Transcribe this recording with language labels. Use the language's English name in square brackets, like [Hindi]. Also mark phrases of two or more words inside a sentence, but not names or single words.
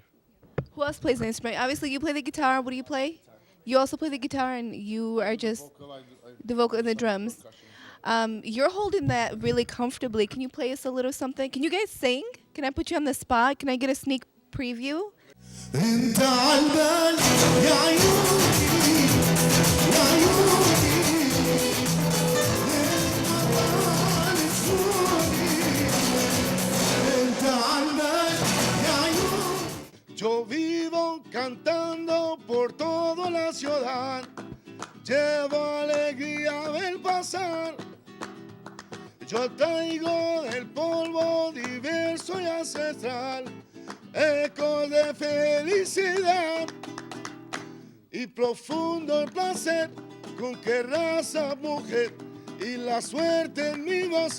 [English] Who else plays an instrument? Obviously, you play the guitar. What do you play? You also play the guitar, and you are just the vocal and the drums. You're holding that really comfortably. Can you play us a little something? Can you guys sing? Can I put you on the spot? Can I get a sneak preview? [Arabic] انت عالبال يا عيوني يا عيوني انت عالبال يا عيوني. [Spanish] Yo vivo cantando por toda la ciudad, llevo alegría a ver pasar. Yo traigo del polvo diverso y ancestral, eco de felicidad y profundo el placer con que raza mujer y la suerte en mi voz.